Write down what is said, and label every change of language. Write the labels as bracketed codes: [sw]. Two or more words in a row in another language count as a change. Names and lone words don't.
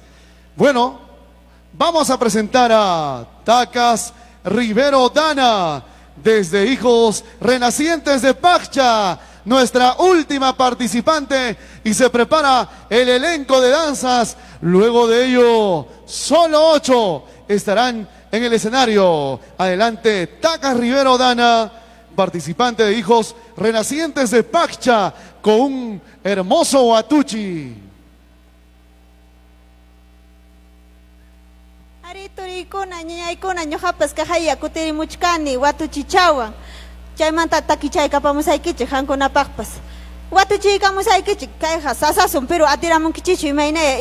[es] Bueno, vamos a presentar a Tacas Rivero Dana, desde Hijos Renacientes de Paccha, nuestra última participante, y se prepara el elenco de danzas. Luego de ello, solo 8 estarán en el escenario. Adelante, Tacas Rivero Dana, participante de Hijos Renacientes de Paccha, con un hermoso huatuchi. [qu] Ari turikuna, ñañaykuna, ñuqapas kajaya kutirimuchkani, watuchichawan. Chaymanta takichaykapamusaykichik hankunapaqpas. Watuchiykamusaykichik kayqa sasasun, pero atiramunkichichu imaynaya.